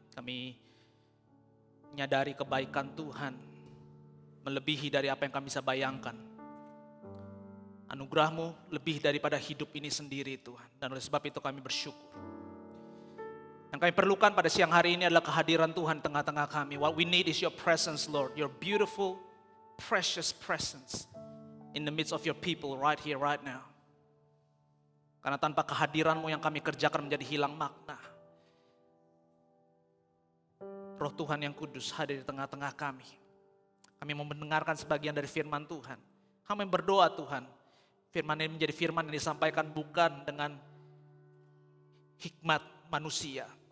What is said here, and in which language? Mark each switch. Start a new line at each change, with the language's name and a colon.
Indonesian: Kami menyadari kebaikan Tuhan melebihi dari apa yang kami bisa bayangkan. Anugerah-Mu lebih daripada hidup ini sendiri Tuhan. Dan oleh sebab itu kami bersyukur. Yang kami perlukan pada siang hari ini adalah kehadiran Tuhan tengah-tengah kami.
English: What we need is your presence, Lord. Your beautiful, precious presence in the midst of your people right here, right now.
Indonesian: Karena tanpa kehadiran-Mu yang kami kerjakan menjadi hilang makna. Roh Tuhan yang kudus hadir di tengah-tengah kami. Kami mau mendengarkan sebagian dari firman Tuhan. Kami berdoa Tuhan, firman ini menjadi firman yang disampaikan bukan dengan hikmat manusia.